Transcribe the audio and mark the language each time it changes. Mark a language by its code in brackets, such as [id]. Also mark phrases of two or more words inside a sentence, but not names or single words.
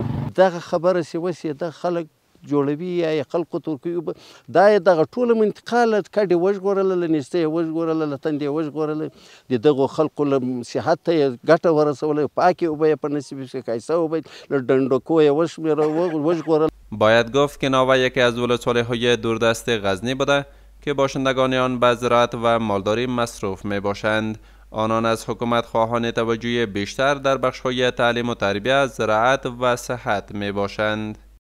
[ps] دغه خبره چې وسې دغه خلک جوړوي یا خلکو ته ورکوي اوبه، دا یې دغه ټوله منطقه له کډې وژغورله، له نېستۍ یې وژغورله، له تندې یې وژغورله، د دغو خلکو له صحت ته یې ګټه ورسوله، پاکې اوبه یې په نصیب شوې، ښایسته اوبه له ډنډکو یې وژغورله. [fa] باید گفت که ناوه یکی از ولسوالی‌های دوردست غزنی بوده که باشندگان آن به زراعت و مالداری مصروف می باشند. آنان از حکومت خواهان توجه بیشتر در بخش‌های تعلیم و تربیت، زراعت و صحت می باشند.